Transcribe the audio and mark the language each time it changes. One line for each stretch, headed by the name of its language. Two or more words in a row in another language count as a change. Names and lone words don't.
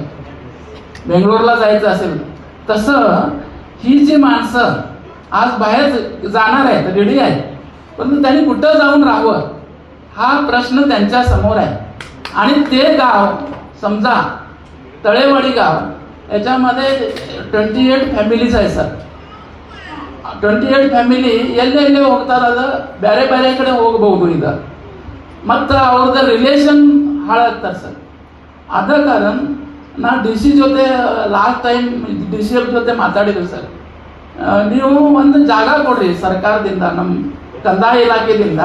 Marathi: बेंगलोरला जायचं असेल तसं ही जी माणसं आज बाहेर जाणार आहेत, रेडी आहेत, परंतु त्यांनी कुठं जाऊन राहावं हा प्रश्न त्यांच्या समोर आहे. आणि ते गाव समजा तळेवाडी गाव याच्यामध्ये 28 ಫ್ಯಾಮಿಲೀಸ್ आहे ಸರ್.
Kannada: 28 ಫ್ಯಾಮಿಲಿ ಎಲ್ಲೆಲ್ಲೇ ಹೋಗ್ತಾರ, ಅದು ಬೇರೆ ಬೇರೆ ಕಡೆ ಹೋಗಬಹುದು. ಈಗ ಮತ್ತು ಅವ್ರದ್ದು ರಿಲೇಷನ್ ಹಾಳಾಗ್ತಾರೆ ಸರ್. ಆದ ಕಾರಣ ನಾ DC ಜೊತೆ
English: last time
Kannada: DC ಜೊತೆ ಮಾತಾಡಿದ್ರು ಸರ್. ನೀವು ಒಂದು ಜಾಗ ಕೊಡ್ರಿ ಸರ್ಕಾರದಿಂದ, ನಮ್ಮ ಕಂದಾಯ ಇಲಾಖೆಯಿಂದ.